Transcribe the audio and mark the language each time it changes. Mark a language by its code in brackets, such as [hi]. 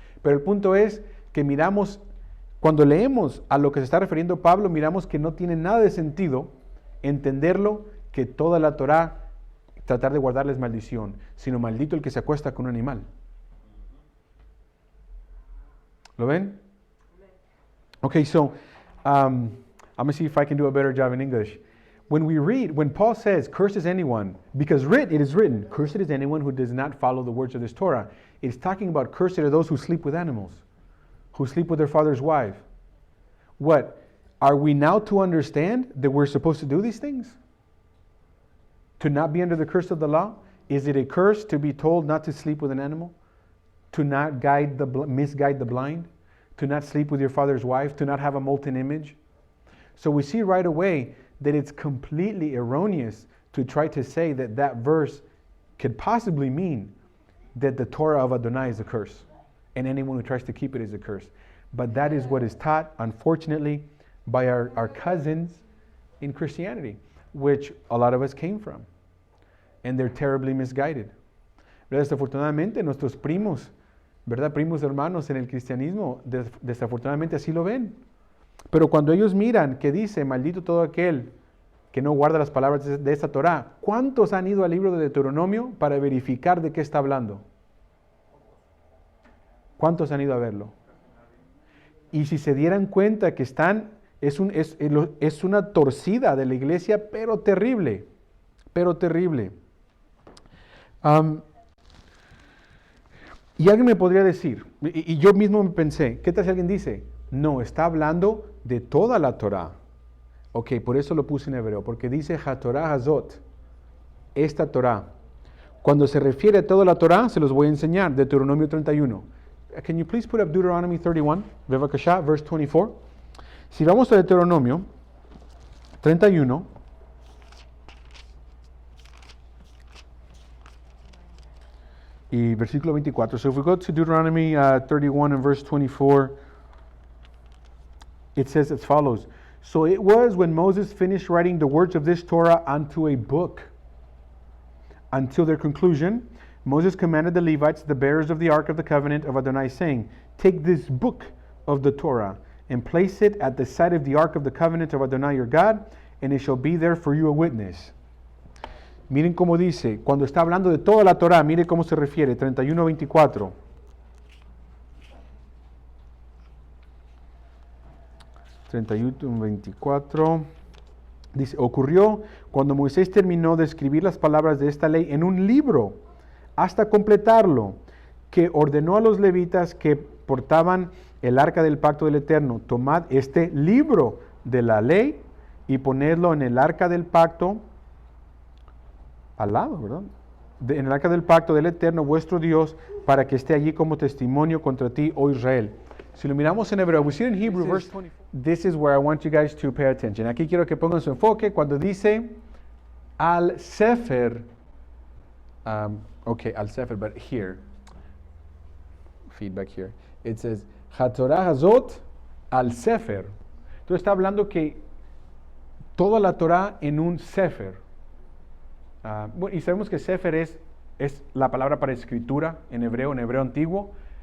[es] Pero el punto es que miramos, cuando leemos a lo que se está refiriendo Pablo, miramos que no tiene nada de sentido entenderlo, que toda la Torá tratar de guardarles maldición, sino maldito el que se acuesta con un animal. ¿Lo ven? [en] Okay, so I'm going to see if I can do a better job in English. When Paul says, cursed is anyone, because it is written, cursed is anyone who does not follow the words of this Torah. It's talking about cursed are those who sleep with animals, who sleep with their father's wife. What? Are we now to understand that we're supposed to do these things? To not be under the curse of the law? Is it a curse to be told not to sleep with an animal? To not misguide the blind? To not sleep with your father's wife? To not have a molten image? So we see right away that it's completely erroneous to try to say that verse could possibly mean that the Torah of Adonai is a curse, and anyone who tries to keep it is a curse. But that is what is taught, unfortunately, by our cousins in Christianity, which a lot of us came from, and they're terribly misguided. [es] Desafortunadamente, nuestros primos, ¿verdad? Primos hermanos en el cristianismo, desafortunadamente así lo ven. Pero cuando ellos miran que dice, maldito todo aquel que no guarda las palabras de esta Torá, ¿cuántos han ido al libro de Deuteronomio para verificar de qué está hablando? ¿Cuántos han ido a verlo? Y si se dieran cuenta que es una torcida de la iglesia, pero terrible, pero terrible. Y alguien me podría decir, y yo mismo me pensé, ¿qué tal si alguien dice? No, está hablando de toda la Torá. Ok, por eso lo puse en hebreo, porque dice [he] HaTorah Hazot, [es] esta Torá. Cuando se refiere a toda la Torá, se los voy a enseñar, Deuteronomio 31. [en] Can you please put up Deuteronomy 31, Bevakasha, verse 24? [es] Si vamos a Deuteronomio 31, y versículo 24. [en] So if we go to Deuteronomy 31 and verse 24, it says as follows. So it was when Moses finished writing the words of this Torah unto a book. Until their conclusion, Moses commanded the Levites, the bearers of the Ark of the Covenant of Adonai, saying, take this book of the Torah and place it at the side of the Ark of the Covenant of Adonai your God, and it shall be there for you a witness. [es] Miren cómo dice, cuando está hablando de toda la Torah, mire cómo se refiere, 31:24. 31:24. Dice, ocurrió cuando Moisés terminó de escribir las palabras de esta ley en un libro, hasta completarlo, que ordenó a los levitas que portaban el arca del pacto del Eterno, tomad este libro de la ley y ponedlo en el arca del pacto, al lado, ¿verdad? En el arca del pacto del Eterno, vuestro Dios, para que esté allí como testimonio contra ti, oh Israel. Si lo miramos en hebreo, [en] we see it in Hebrew, verse 24. This is where I want you guys to pay attention. [es] Aquí quiero que pongan su enfoque cuando dice al Sefer. [en] Okay, al Sefer, but here, feedback here. It says, [he] HaTorah Hazot al Sefer. [es] Entonces está hablando que toda la Torah en un Sefer. Bueno, y sabemos que Sefer es la palabra para escritura en hebreo antiguo.